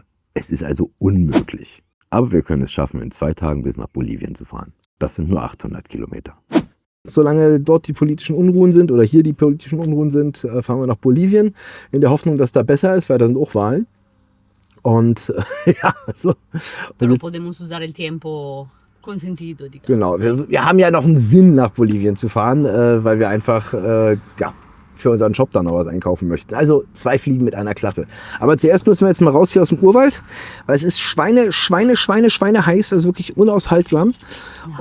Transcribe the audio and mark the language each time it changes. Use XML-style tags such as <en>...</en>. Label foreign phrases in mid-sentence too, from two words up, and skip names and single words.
<de>Es ist also unmöglich. Aber wir können es schaffen, in 2 Tagen bis nach Bolivien zu fahren. Das sind nur 800 Kilometer. Solange dort die politischen Unruhen sind oder hier die politischen Unruhen sind, fahren wir nach Bolivien in der Hoffnung, dass da besser ist, weil da sind auch Wahlen. Und ja, so.</de> <es>Pero podemos usar el tiempo consentido.</es> <de>Genau, wir haben ja noch einen Sinn, nach Bolivien zu fahren, weil wir einfach für unseren Shop dann noch was einkaufen möchten. Also 2 Fliegen mit einer Klappe. Aber zuerst müssen wir jetzt mal raus hier aus dem Urwald, weil es ist Schweine heiß, also wirklich unaushaltsam. Ja.</de>